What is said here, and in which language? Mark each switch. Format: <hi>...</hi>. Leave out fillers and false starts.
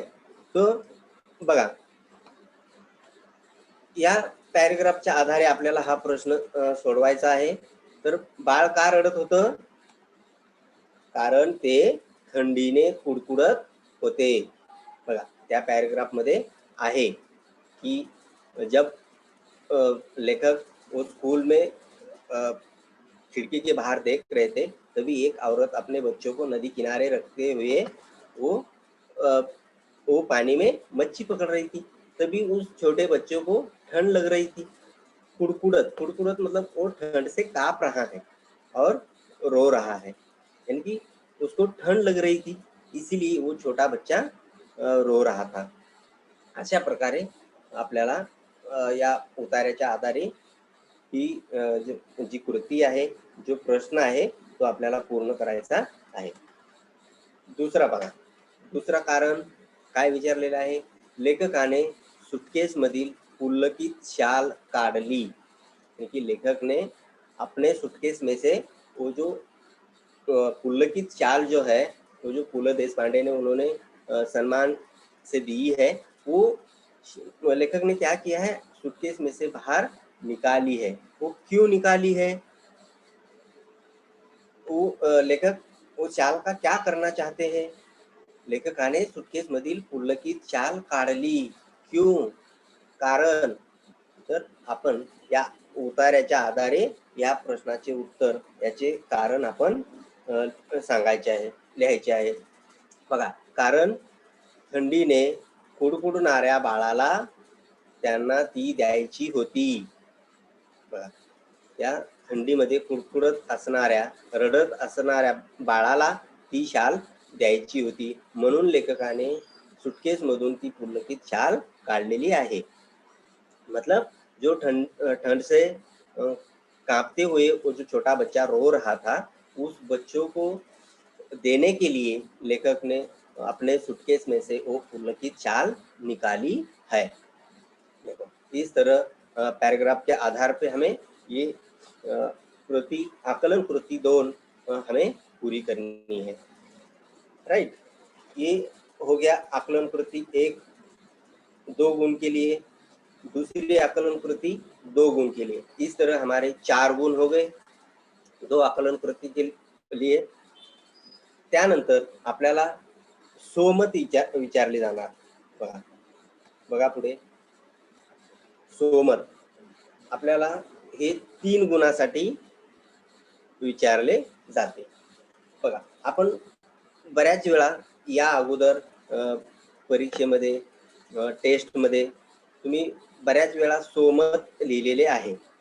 <mr>तो बघा, या पॅरेग्राफच्या आधारे आपल्याला हा प्रश्न सोडवायचा आहे. तर बाळ का रडत होतं? कारण ते थंडीने कुडकुडत होते. बघा, त्या पॅरेग्राफ मध्ये आहे</mr> <hi>कि जब लेखक वो स्कूल में खिड़की के बाहर देख रहे थे, तभी एक औरत अपने बच्चों को नदी किनारे रखते हुए वो पानी में मच्छी पकड़ रही थी. तभी उस छोटे बच्चों को ठंड लग रही थी. कुड़कुड़त, कुड़कुड़त मतलब वो ठंड से कांप रहा है और रो रहा है, यानी कि उसको ठंड लग रही थी, इसीलिए वो छोटा बच्चा रो रहा था.</hi> <mr>अशा प्रकारे आपल्याला या उतार्याच्या आधारे ही जी कृती आहे, जो प्रश्न आहे तो आपल्याला पूर्ण करायचा आहे. दुसरा बघा, दुसरा कारण काय विचारलेलं आहे? लेखकाने सूटकेस मधील पुलकित शाल काढ़ली,</mr> <hi>क्योंकि लेखक ने अपने सूटकेस में से वो जो पुलकित शाल जो है, वो जो पुल देशपांडे ने उन्होंने सम्मान से दी है, वो लेखक ने क्या किया है, सूटकेस में से बाहर निकाली है। वो क्यों निकाली है, वो लेखक वो शाल का क्या करना चाहते हैं?</hi> <mr>लेखकाने सूटकेस मधील पुलकित शाल काढली, क्यों, कारण? तर आपण या उतार्याच्या आधारे या प्रश्नाचे उत्तर, याचे कारण आपण सांगायचे आहे, लिहायचे आहे. बघा, कारण थंडीने कुडकुडणाऱ्या बाळाला त्यांना ती द्यायची होती. बघा, त्या थंडीमध्ये कुडकुडत असणाऱ्या, रडत असणाऱ्या बाळाला ती शाल द्यायची होती, म्हणून लेखकाने सूटकेस मधून ती पुलकित शाल काढलेली आहे.</mr> <hi>मतलब जो ठंड से कांपते हुए वो जो छोटा बच्चा रो रहा था, उस बच्चों को देने के लिए लेखक ने अपने सूटकेस में से वो पुलकित शाल निकाली है। देखो, इस तरह पैराग्राफ के आधार पे हमें ये कृति, आकलन कृति 2 हमें पूरी करनी है। राइट, ये हो गया आकलन कृति 1 2 गुण के लिए, दूसरी आकलन कृति 2 गुण के लिए। इस तरह हमारे 4 गुण हो गए 2 आकलन कृति के लिए।</hi> <mr>त्यानंतर आपल्याला सोमत विचारले जाणार. बघा बघा पुढे, सोमत आपल्याला हे 3 गुणासाठी विचारले जाते. बघा, आपण बऱ्याच वेळा या अगोदर परीक्षेमध्ये, टेस्टमध्ये तुम्ही बऱ्याच वेळा सोमत लिहिलेले आहे.</mr>